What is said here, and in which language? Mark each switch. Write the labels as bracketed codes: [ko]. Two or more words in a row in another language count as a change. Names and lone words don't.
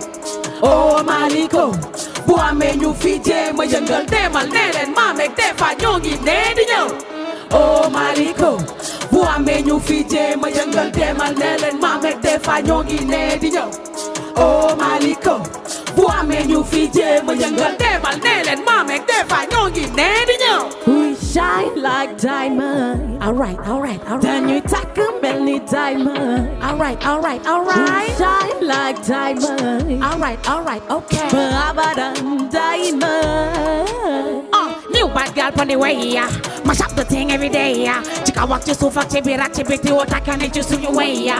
[wo] Oh Maliko, bu amee ñu fi jéem a yëngal demal ne leen maa meeg [fr] des fois [wo] ñoo ngi ne di ñëw. Oh Maliko, bu amee ñu fi jéem a yëngal demal ne leen maa meeg [fr] des fois [wo] ñoo ngi ne di ñëw. Oh Maliko, bu amee ñu fi jéem a yëngal demal ne leen maa meeg [fr] des fois [wo] ñoo ngi ne di ñëw. [en] We shine like diamond. Alright. [wo] Dañuy takk mel ni diamond. [en] Alright. We shine like diamond. Alright, okay. Abadan diamond. New bad girl on the way, yeah. Mash up the thing every day, yeah. Chika walk to so fuck chibi rat chibi ti what I can it just to your way, yeah.